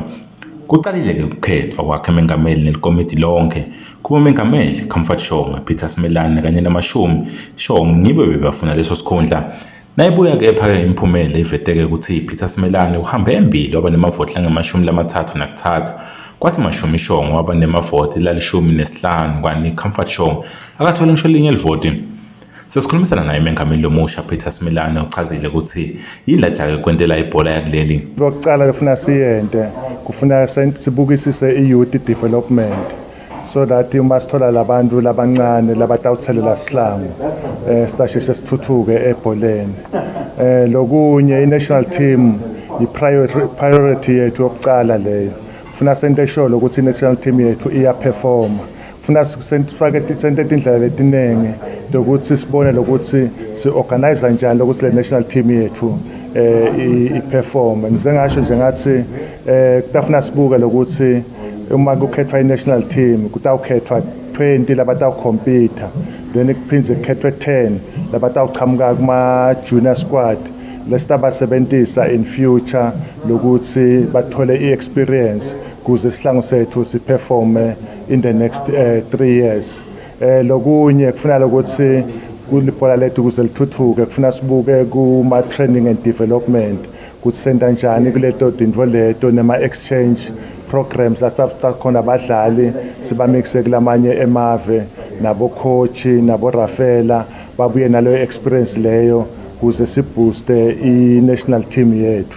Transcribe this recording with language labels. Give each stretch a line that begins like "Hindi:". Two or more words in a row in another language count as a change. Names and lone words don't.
Swati: Kuqalile-ke ukukhethwa kwakhe emengameli nelikomiti lonke kuba umengameli Comfort Shonga, Peter Smelane kanye namashumi Shonga ngibo bebafuna leso sikhundla. Nayibuya-ke ephake imiphumela iveteke ukuthi Peter Smelane uhambe embili waba nemavoti lange-33 kwathi mashumi Shonga waba nemavoti la-15 kwani Comfort Shonga akathola ngisho linye livoti. Sesikhulumisana naye umengameli lomusha Peter Smelane uchazile ukuthi yini lajake kwentela ibhola yakuleli. Okokuqala kufuna siyente kufuna sibukisise i-youth development
English: so that
Swati: uma sithola labantu labancane labatawuthelela sihlangu sitasheshe sithuthuke ebholeni. Lokunye i-national team i-priority yethu yokuqala leyo. Funa sente sure ukuthi i-national team yethu iya-performa. Funa sente tindlela letinenge lokuthi sibone lokuthi si-organize njani lokuthi le-national team yethu i-performa. Ngize ngasho nje ngathi kutafuna sibuke lokuthi uma kukhethwa i-national team kutawukhethwa 20 labatawukhompyutha then kuphindze kukhethwe 10 labatawuqhamuka kuma-junior squad lesitabasebentisa
English: in future
Swati: lokuthi bathole i-experience kuze isihlangu sethu siperforme
English: in the next 3 years.
Swati: Lokunye kufuna lokuthi kulibhola lethu kuze lithuthuke kufuna sibuke kuma-
English: training and development
Swati: ukuthi senta njani kuleto tintfo leto nema-exchange programs lasakhona abadlali sibamixe kulamanye emave nabo-coach nabo-rafela babuye naleyo experience leyo kuze sibooste i-national team yethu.